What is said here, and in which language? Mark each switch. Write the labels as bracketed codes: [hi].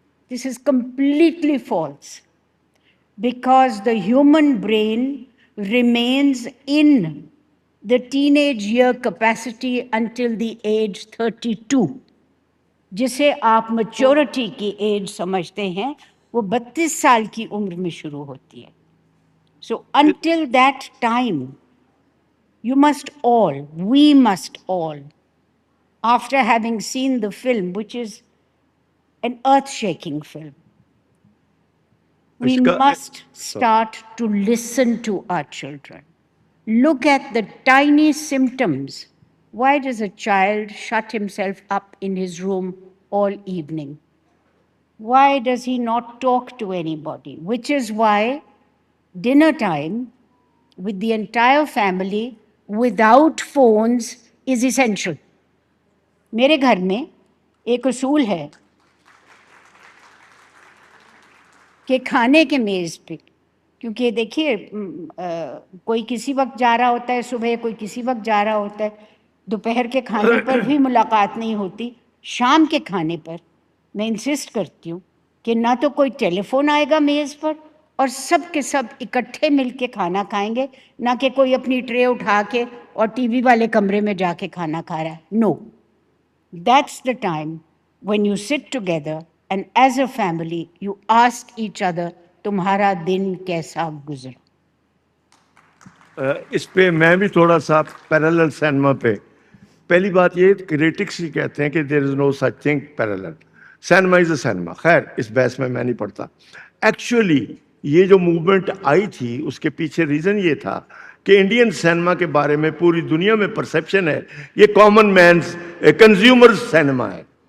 [en] this is completely false, because the human brain remains in the teenage year capacity until the age 32, [ur] جسے آپ maturity کی age سمجھتے ہیں, وہ 32 سال کی عمر میں شروع ہوتی ہے. [en] So until that time, you must all, we must all, after having seen the film, which is an earth-shaking film, we must start to listen to our children. Look at the tiny symptoms. Why does a child shut himself up in his room all evening? Why does he not talk to anybody? Which is why dinner time with the entire family without phones is essential. [ur] میرے گھر میں ایک اصول ہے کہ کھانے کے میز پہ, کیونکہ دیکھیے کوئی کسی وقت جا رہا ہوتا ہے صبح, کوئی کسی وقت جا رہا ہوتا ہے دوپہر کے کھانے پر بھی ملاقات نہیں ہوتی. شام کے کھانے پر میں انسسٹ کرتی ہوں کہ نہ تو کوئی ٹیلی فون آئے گا میز پر اور سب کے سب اکٹھے مل کے کھانا کھائیں گے, نہ کہ کوئی اپنی ٹرے اٹھا کے اور ٹی وی والے کمرے میں جا کے کھانا کھا رہا ہے. [en] no, that's the time when you sit together and as a family you ask each other [ur] تمہارا دن کیسا گزرا. اس پہ میں بھی تھوڑا سا پیرالل سینما پہ, پہلی بات یہ کریٹکس ہی کہتے ہیں کہ [en] There is no such thing parallel, cinema is a cinema. [ur] خیر اس بحث میں نہیں پڑھتا. ایکچولی یہ جو موومنٹ آئی تھی اس کے پیچھے ریزن یہ تھا کہ انڈین سینما کے بارے میں پوری دنیا میں پرسیپشن ہے یہ کامن مینس کنزیومر سینما ہے.